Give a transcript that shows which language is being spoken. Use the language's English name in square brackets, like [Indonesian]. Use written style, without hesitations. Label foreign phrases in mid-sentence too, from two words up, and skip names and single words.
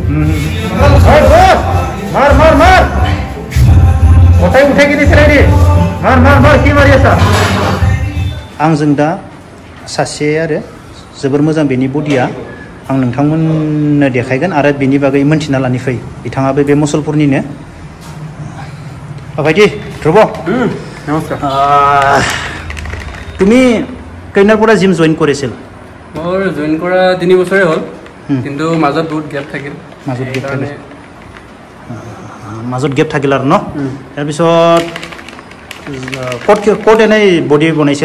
[Bodo] मार उठाय गिदिर खेलायदि मार कि मारि आसा आंजों दा सासे आरो जोबोर मोजां बेनि बडिया आं नोंथांमोननो देखायगोन आरो बेनि बागै मोनथिना लानि फै बिथाङाबो बे मुसलपुरनिनो भाइटी ध्रुव नमस्कार [Assamese] তুমি কেইনাৰ পৰা [English] gym join [Assamese] কৰিছিল মোৰ জইন কৰা 3 বছৰে হ'ল কিন্তু মাজত বহুত গ্যাপ থাকিল মাজত গ্যাপ থাকিল আৰু ন তাৰ পিছত কোট এনে বডি বনাইছিল